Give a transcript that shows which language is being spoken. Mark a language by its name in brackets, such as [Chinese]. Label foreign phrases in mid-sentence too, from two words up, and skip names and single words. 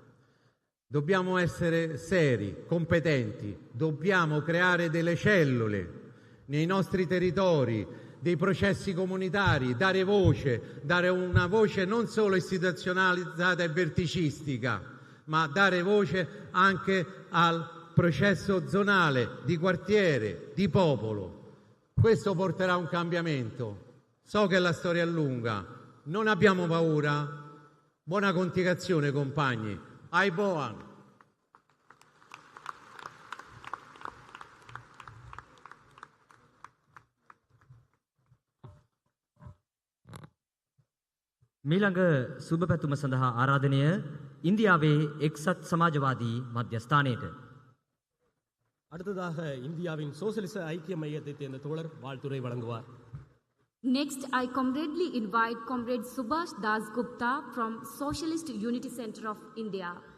[Italian] Dobbiamo essere seri, competenti, dobbiamo creare delle cellule nei nostri territori, dei processi comunitari, dare una voce non solo istituzionalizzata e verticistica, ma dare voce anche al processo zonale, di quartiere, di popolo. Questo porterà a un cambiamento. So che la storia è lunga, non abbiamo paura. Buona continuazione, compagni. Aiboan. [Sinhala] මීළඟ සුබ පැතුම සඳහා ආරාධනය ඉන්දියාවේ එක්සත් සමාජවාදී මධ්‍යස්ථානයට. [Tamil] அடுத்ததாக இந்தியாவின் சோசலிச ஐக்கிய மையத்தை சேர்ந்த தோழர் வாழ்த்துரை வழங்குவார். [English] Next, I comradely invite Comrade Subhash Das Gupta from Socialist Unity Center of India.